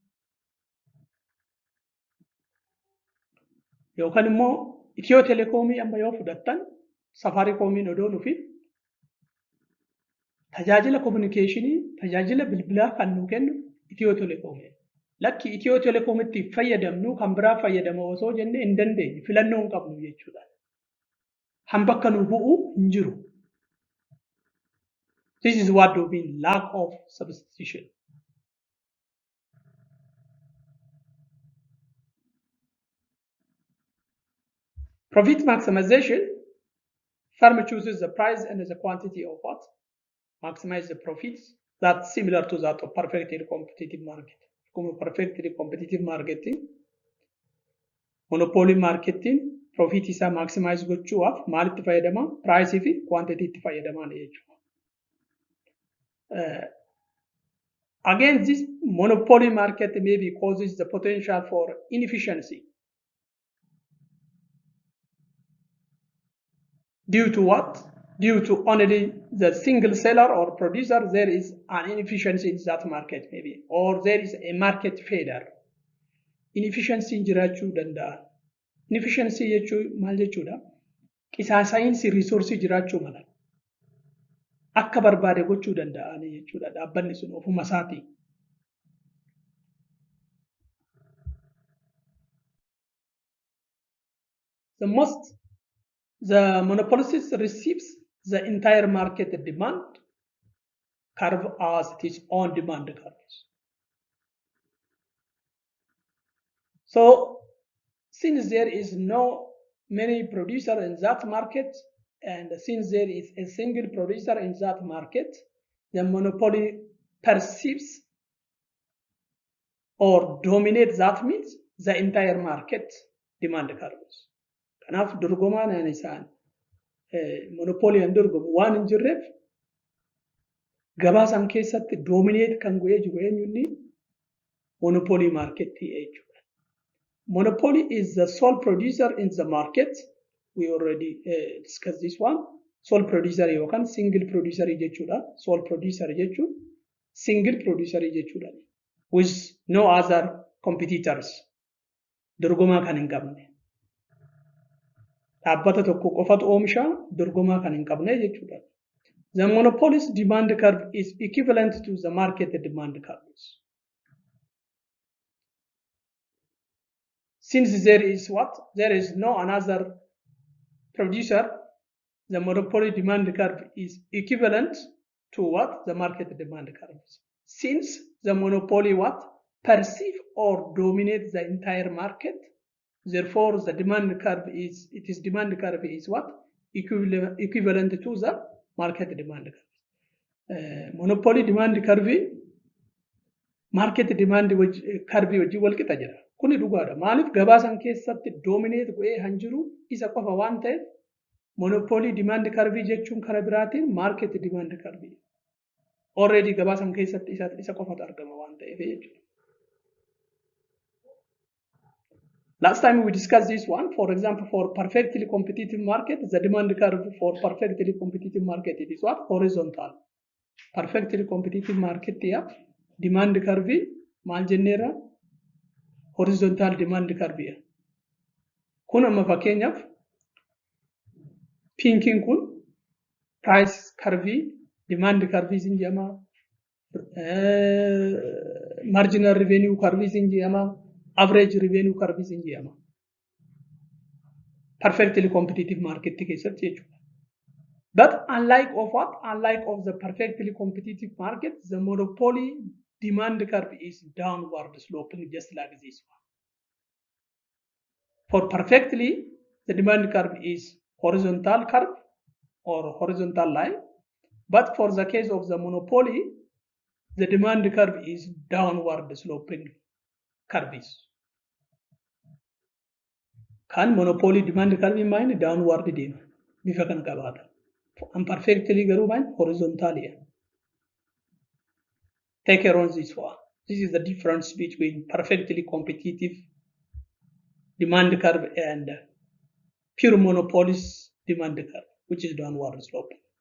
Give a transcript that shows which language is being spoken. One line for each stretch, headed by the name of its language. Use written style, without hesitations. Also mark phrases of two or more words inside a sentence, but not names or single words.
Oromo: Yookaan immoo Itiyoo telekoomii amma yoo fudhattan safaarikoomiin odoo nufi tajaajila kominikeeshinii tajaajila bilbilaa kan nuu kennu Itiyoo telekoomii. Lakki Itiyoo telekoomitti fayyadamnu kan biraa fayyadama osoo jenne hin dandeenye filannoo hin qabnu jechuudha. Han bakka nuu bu'u hin jiru.
English: This is what we mean lack of substitution. Profit maximization. Firm chooses the price and the quantity of what? Maximize the profits. That's similar to that of perfectly competitive market. Perfectly competitive marketing, monopoly marketing, profit isa maximize
Oromo: gochuudhaaf maalitti fayyadama? Price fi quantity itti fayyadaman jechuudha.
English: Again, this monopoly market maybe causes the potential for inefficiency. Due to what? Due to only the single seller or producer, there is an inefficiency in that market maybe, or there is a market failure.
Oromo: Inefficiency jiraachuu danda'a. Inefficiency jechuun maal jechuudha? Qisaasa'iinsi resource jiraachuu mala. Akka barbaade gochuu danda'ani jechuudha. Dhaabbanni sun ofuma isaatii.
English: The monopolist receives the entire market demand curve as its own demand curves. So, since there is no many producer in that market, and since there is a single producer in that market, the monopoly perceives or dominates, that means the entire market demand curves.
Oromo: Kanaaf dorgomaan isaan monopoliin dorgomu waan hin jirreef gabaa san keessatti dominate kan go'ee jiru eenyuunni monopoly marketii jechuudha.
English: Monopoly is the sole producer in the market. We already discussed this one. Sole producer yookaan single producer jechuudha. Sole producer
Oromo: jechuun
English: single producer
Oromo: jechuudha.
English: With no other competitors.
Oromo: Dorgomaa kan hin qabne. Dhaabbata tokko qofatu oomisha dorgomaa kan hin qabne jechuudha.
English: The monopoly's demand curve is equivalent to the market demand curves. Since there is what? There is no another producer, the monopoly demand curve is equivalent to what? The market demand curves. Since the monopoly what? Perceive or dominate the entire market, Therefore, the demand curve is, its demand curve is what? Equivalent to the market demand curve. Monopoly demand curve, market demand curve
Oromo: wajji wal qixa jira. Kuni dhugaadha. Maaliif gabaa san keessatti dominate go'ee han jiru isa qofa waan ta'eef
English: monopoly demand curve
Oromo: jechuun kara biraatiin
English: market demand curve.
Oromo: Already gabaa san keessatti isa qofatu argama waan ta'eef jechuudha.
English: Last time we discussed this one. For example, for perfectly competitive market, the demand curve for perfectly competitive market, it is what? Horizontal. Perfectly competitive market here, demand curve,
Oromo: maal jenneera?
English: Horizontal demand curve here.
Oromo: Kun amma fakkeenyaaf pinkiin kun
English: price curve, demand curve
Oromo: isin jedhama,
English: marginal revenue curve
Oromo: isin jedhama,
English: average revenue curve
Oromo: isin jedhama.
English: Perfectly competitive market
Oromo: keessatti jechuudha.
English: But unlike of what? Unlike of the perfectly competitive market, the monopoly demand curve is downward sloping just like this one. For perfectly, the demand curve is horizontal curve or horizontal line. But for the case of the monopoly, the demand curve is downward sloping curves.
Oromo: Kan
English: monopoly demand curve
Oromo: in mind downward deema bifa kan qabaata.
English: And perfectly garuu mind horizontally. Take care on this one. This is the difference between perfectly competitive demand curve and pure monopolist demand curve, which is downward sloping.